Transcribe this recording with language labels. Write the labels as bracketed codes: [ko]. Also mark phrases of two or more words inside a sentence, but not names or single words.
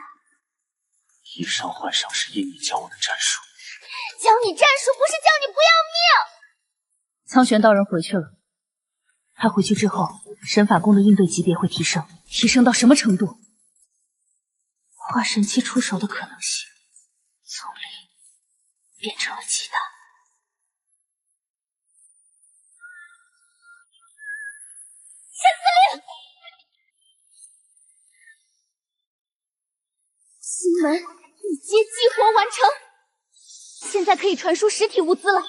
[zh] 以上换上是因你教我的战术。教你战术不是叫你不要命。苍玄道人回去了。他回去之后，神法宫的应对级別會提升到什麼程度？化神期出手的可能性，從零變成了極大。陈司令，新門一階激活完成，現在可以傳輸實體物資了。